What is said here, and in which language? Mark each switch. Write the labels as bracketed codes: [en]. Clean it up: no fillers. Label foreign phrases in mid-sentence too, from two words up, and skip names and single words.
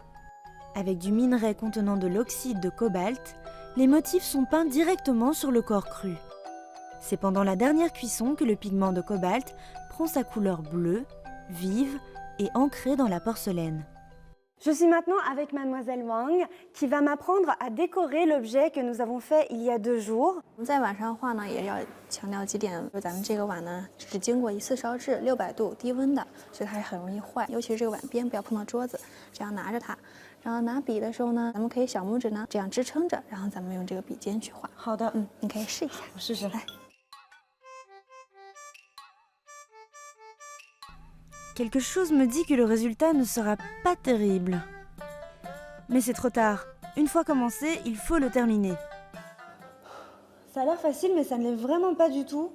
[fr] Avec du minerai contenant de l'oxyde de cobalt, les motifs sont peints directement sur le corps cru. C'est pendant la dernière cuisson que le pigment de cobalt prend sa couleur bleue, vive et ancrée dans la porcelaine. Je suis maintenant avec Mademoiselle Wang qui va m'apprendre à décorer l'objet que nous avons fait il y a 2 jours. [zh] 我们在碗上画呢，也要强调几点，咱们这个碗呢是经过1次烧制600度低温的，所以它是很容易坏，尤其是这个碗边不要碰到桌子，这样拿着它。然后拿笔的时候呢，咱们可以小拇指呢这样支撑着，然后咱们用这个笔尖去画。好的，你可以试一下，我试试。来。 [fr] Quelque chose me dit que le résultat ne sera pas terrible. Mais c'est trop tard. Une fois commencé, il faut le terminer. Ça a l'air facile, mais ça ne l'est vraiment pas du tout.